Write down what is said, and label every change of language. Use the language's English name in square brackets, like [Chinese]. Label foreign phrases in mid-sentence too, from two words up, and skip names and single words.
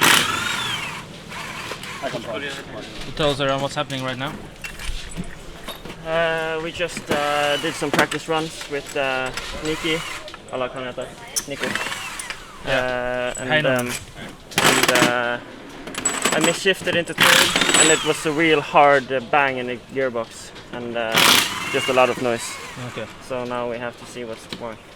[English] So tell us around what's happening right now. We just did some practice runs with Niki, [Norwegian] eller hva han heter, Nico. [English] I misshifted into third, and it was a real hard bang in the gearbox, and just a lot of noise. Okay. So now we have to see what's wrong.